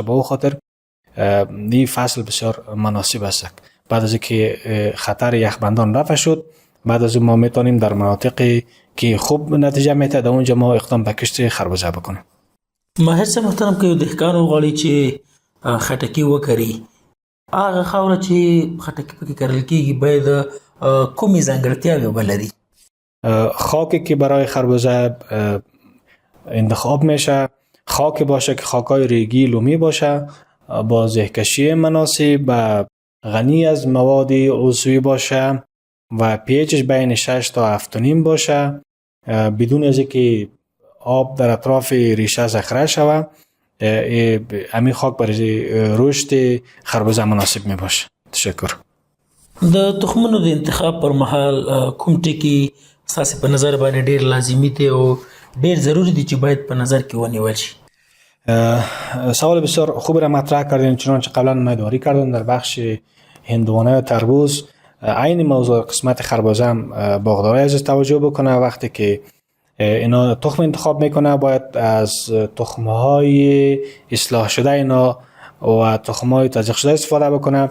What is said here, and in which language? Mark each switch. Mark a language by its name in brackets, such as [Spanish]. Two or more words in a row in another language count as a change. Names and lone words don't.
[Persian] به او خاطر این فصل بسیار مناسب است. بعد از که خطر یخبندان رفع شد بعد از ما میتونیم در مناطقی که خوب نتیجه میده در اونجا ما اقدام به کشت خربوزه بکنیم. [Pashto] ماهر صاحب محترم که دهقان وغواړي چې خټکی وکري هغه خاوره چې خټکی پکې کرل کېږي باید کومې ځانګړتیاوې ولري؟ [Persian] خاکی که برای خربوزه انتخاب میشه خاک باشه که خاکای ریگی لومی باشه با زهکشی مناسب و غنی از مواد عضوی باشه و پیچش بین 6 تا 7.5 باشه بدون از که آب در اطراف ریشه ذخیره شود. همین خاک برای رشد خربوزه مناسب می باشه. تشکر. [Pashto] د تخمونو د انتخاب پر مهال کوم ټکي ستاسو په نظر باندې ډیر لازمي دي او ډیر ضروری دي چې باید په نظر کې ونیول شي؟ [Persian] سوال بسیار خوب را مطرح کردین چنانچه قبلا نمایداری کردن در بخش هندوانه و تربوز. عین موضوع قسمت خربوزه هم باغدارای عزیز توجه بکنه. وقتی که اینا تخم انتخاب میکنه باید از تخمهای اصلاح شده اینا و تخمهای تزریق شده استفاده بکنه.